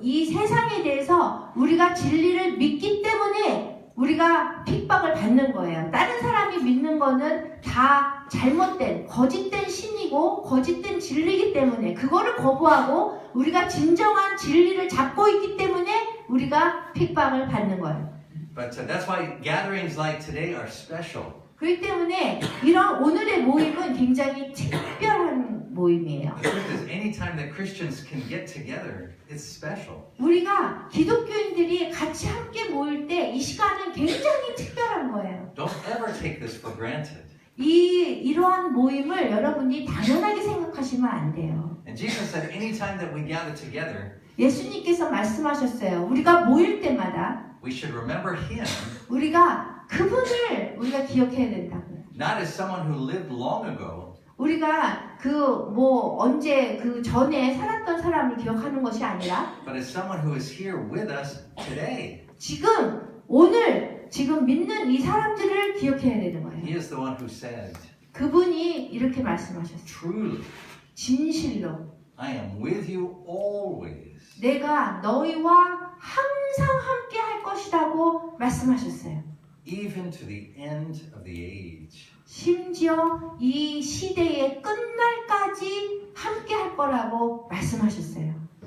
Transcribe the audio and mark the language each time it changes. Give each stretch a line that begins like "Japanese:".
Korean: 이 세상에 대해서 우리가 진리를 믿기 때문에 우리가 핍박을 받는 거예요. 다른 사람이 믿는 거는 다 잘못된, 거짓된 신이고 거짓된 진리이기 때문에 그거를 거부하고 우리가 진정한 진리를 잡고 있기 때문에 우리가 핍박을 받는 거예요.
English: But that's why gatherings like today are special.
Korean: 그렇기 때문에 이런 오늘의 모임은 굉장히 특별한 모임이에요.
English: The truth is, anytime that Christians can get together, it's special.
Korean: 우리가 기독교인들이 같이 함께 모일 때 이 시간은 굉장히 특별한 거예요.
English: Don't ever take this for granted.
Korean: 이러한 모임을 여러분이 당연하게 생각하시면 안 돼요.
English: And Jesus said, anytime that we gather together,
Korean: 예수님께서 말씀하셨어요. 우리가 모일 때마다
English: we should remember Him
Korean: 우리가 그분을 우리가 기억해야 된다고요.
English: not as someone who lived long ago,
Korean: 우리가 언제 그 전에 살았던 사람을 기억하는 것이 아니라
English: but as someone who is here with us today.
Korean: 지금 오늘 지금 믿는 이 사람들을 기억해야 되는 거예요.
English: He is the one who said,
Korean: 그분이 이렇게 말씀하셨어요.
English: truly,
Korean: 진실로
English: I am with you always.
Korean: 내가 너희와 항상 함께 할 것이라고 말씀하셨어요.
English: Even to the end of the age.
Korean: 심지어 이 시대의 끝날까지 함께 할 거라고 말씀하셨어요.